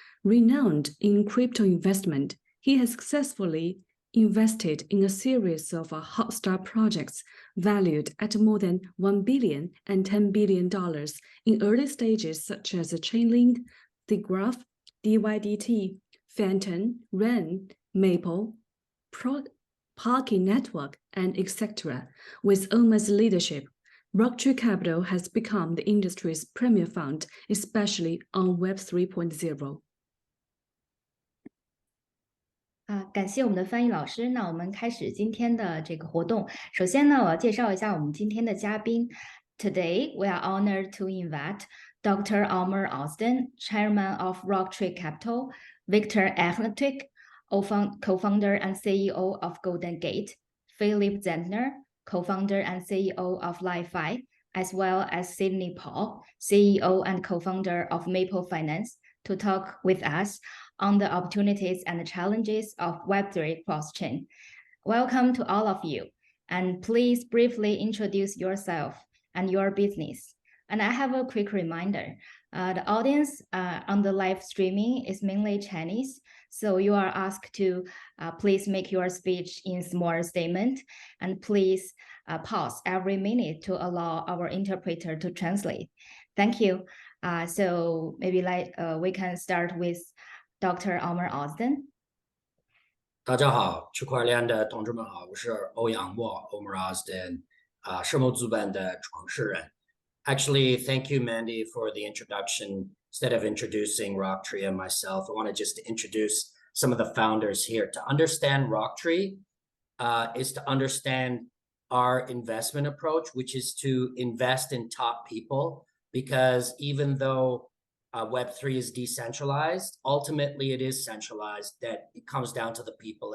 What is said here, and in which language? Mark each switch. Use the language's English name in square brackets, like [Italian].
[English] Renowned in crypto investment, he has successfully invested in a series of hot star projects valued at more than $1 billion and $10 billion in early stages, such as Chainlink, The Graph, DYDT, Phantom, Ren, Maple, Pocket Network, and etc. With Omer's leadership, RockTree Capital has become the industry's premier fund, especially on Web 3.0. [Chinese] 感谢我们的翻译老师。那我们开始今天的这个活动。首先呢，我要介绍一下我们今天的嘉宾。 [English] Today, we are honored to invite Dr. Omer Ozden, Chairman of RockTree Capital, Viktor Ihnatiuk, co-founder and CEO of Golden Gate, Philipp Zentner, co-founder and CEO of LI.FI, as well as Sidney Powell, CEO and co-founder of Maple Finance, to talk with us on the opportunities and the challenges of Web3 Crosschain. Welcome to all of you, and please briefly introduce yourself and your business. And I have a quick reminder. The audience on the live streaming is mainly Chinese, so you are asked to please make your speech in small statement, and please pause every minute to allow our interpreter to translate. Thank you. So maybe we can start with Dr. Omer Ozden. [Chinese] 大家好，区块链的同志们好，我是欧阳墨 Omer Ozden，社谋资本的创始人。 [English] Actually, thank you, Mandy, for the introduction. Instead of introducing RockTree and myself, I want to just introduce some of the founders here. To understand RockTree is to understand our investment approach, which is to invest in top people, because even though Web3 is decentralized, ultimately it is centralized, that it comes down to the people.